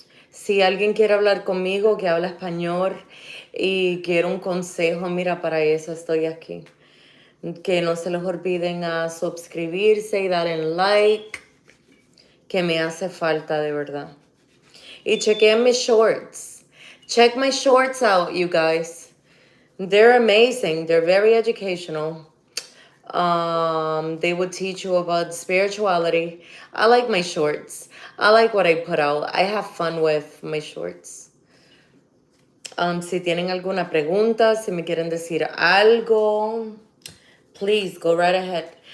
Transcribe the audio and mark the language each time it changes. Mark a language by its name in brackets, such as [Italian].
[Spanish] Si alguien quiere hablar conmigo, que habla español y quiere un consejo, mira, para eso estoy aquí. Que no se les olviden a suscribirse y darle like, que me hace falta de verdad. Y chequen mis shorts. [English] Check my shorts out, you guys. They're amazing. They're very educational. They would teach you about spirituality. I like my shorts. I like what I put out. I have fun with my shorts. [Spanish] Si tienen alguna pregunta, si me quieren decir algo, [English] please go right ahead.